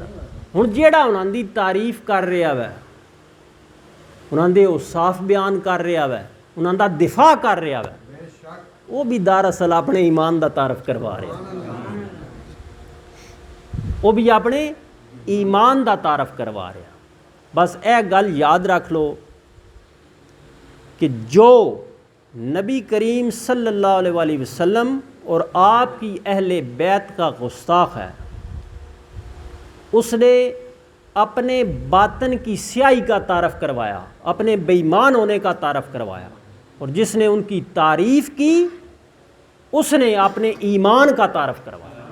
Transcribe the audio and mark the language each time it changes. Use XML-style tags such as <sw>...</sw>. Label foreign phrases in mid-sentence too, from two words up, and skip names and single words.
<pa>ਹੁਣ ਜਿਹੜਾ ਉਨ੍ਹਾਂ ਦੀ ਤਾਰੀਫ਼ ਕਰ ਰਿਹਾ ਵੈ, ਉਨ੍ਹਾਂ ਦੇ ਔਸਾਫ਼ ਬਿਆਨ ਕਰ ਰਿਹਾ ਵੈ, ਉਨ੍ਹਾਂ ਦਾ ਦਿਫ਼ਾ ਕਰ ਰਿਹਾ ਵੈ, ਉਹ ਵੀ ਦਰਅਸਲ ਆਪਣੇ ਈਮਾਨ ਦਾ ਤਾਰੁਫ਼ ਕਰਵਾ ਰਿਹਾ, ਉਹ ਵੀ ਆਪਣੇ ਈਮਾਨ ਦਾ ਤਾਰੁਫ਼ ਕਰਵਾ ਰਿਹਾ।</pa> <ur>بس یہ گل یاد رکھ لو کہ جو نبی کریم</ur> <ar>صلى الله عليه وسلم</ar> <ur>اور آپ کی اہلِ بیت کا گستاخ ہے، اس نے اپنے باطن کی سیاہی کا تعارف کروایا، اپنے بے ایمان ہونے کا تعارف کروایا، اور جس نے ان کی تعریف کی اس نے اپنے ایمان کا تعارف کروایا.</ur>